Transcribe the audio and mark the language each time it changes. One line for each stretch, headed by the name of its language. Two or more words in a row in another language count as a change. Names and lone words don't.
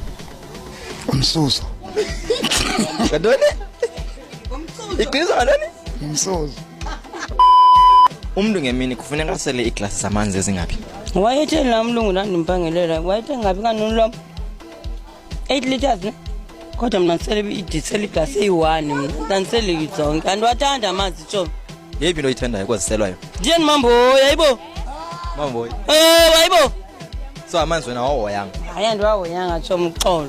Xhosa: Umsuzo. Ngantoni? Iqiniswa ngantoni? Umsuzo. Umuntu ngemini kufuneka asele iglasi zamanzi ezingaphi? Wayethe lamlungu ndandimpangelela wayethe ngapi kanoni 8 liters ne? Kodwa mina ndisele iglasi eyi-1 mina ndandisele zonke andiwathanda amanzi tsho. Yeyiphi into oyithandayo kwaziselwayo? Ndiyeni mamboyi ayibo. Mamboyi. Ayibo. So amanzi wena awahoyanga? Hayi andiwahoyanga tsho mxolo.